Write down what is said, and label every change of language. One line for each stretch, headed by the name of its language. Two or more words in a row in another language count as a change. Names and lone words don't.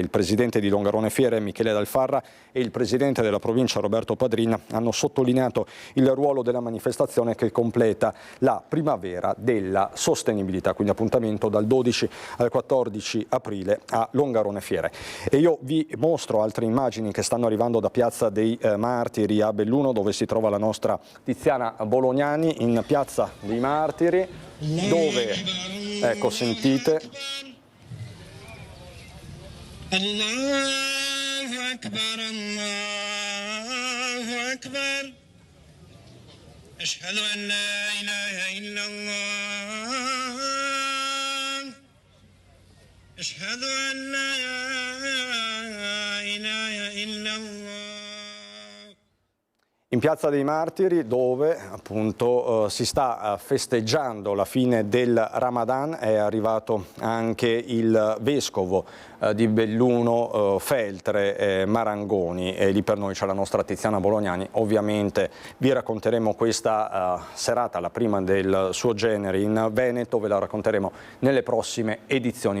Italian: Il presidente di Longarone Fiere, Michele Dalfarra, e il presidente della provincia, Roberto Padrin, hanno sottolineato il ruolo della manifestazione che completa la primavera della sostenibilità, quindi appuntamento dal 12 al 14 aprile a Longarone Fiere. E io vi mostro altre immagini che stanno arrivando da Piazza dei Martiri a Belluno, dove si trova la nostra Tiziana Bolognani, in Piazza dei Martiri, dove, ecco, sentite,
Arabic: الله أكبر، الله أكبر، أشهد أن لا إله إلا الله، أشهد أن لا إله إلا الله.
Italian: In Piazza dei Martiri, dove appunto si sta festeggiando la fine del Ramadan, è arrivato anche il vescovo di Belluno, Feltre Marangoni, e lì per noi c'è la nostra Tiziana Bolognani. Ovviamente vi racconteremo questa serata, la prima del suo genere in Veneto, ve la racconteremo nelle prossime edizioni.